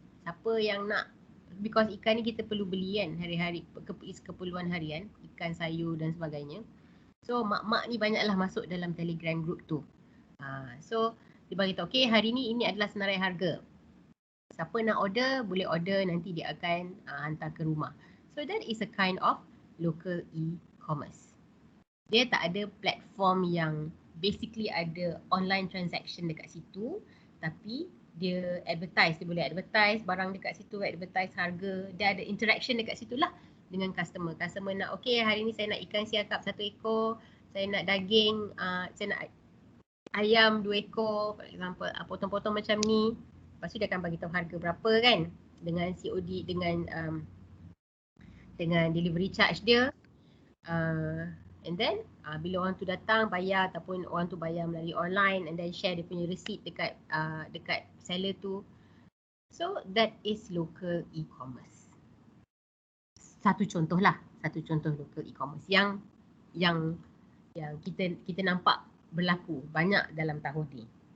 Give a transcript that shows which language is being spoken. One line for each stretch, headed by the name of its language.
Malay: Siapa yang nak,
English: because
Malay: ikan ni kita perlu beli kan hari-hari, keperluan harian, ikan sayur dan sebagainya. So mak-mak ni banyaklah masuk dalam Telegram group tu. So dia bagi tahu, okay, hari ni ini adalah senarai harga. Siapa nak order, boleh order, nanti dia akan hantar ke rumah.
English: So that is a kind of local e-commerce.
Malay: Dia tak ada platform yang basically ada
English: online transaction
Malay: dekat situ, tapi dia advertise, dia boleh advertise barang dekat situ, advertise harga, dia ada interaction dekat situ lah dengan customer. Customer nak, okay, hari ni saya nak ikan siakap 1 ekor, saya nak daging, saya nak ayam 2 ekor,
English: for example,
Malay: potong-potong macam ni. Lepas tu dia akan bagi tahu harga berapa kan, dengan COD, dengan delivery charge dia.
English: And then
Malay: bila orang tu datang bayar ataupun orang tu bayar melalui
English: online and then
Malay: share dia punya receipt dekat seller tu.
English: So that is local e-commerce.
Malay: Satu contoh local e-commerce yang kita nampak berlaku banyak dalam tahun ni.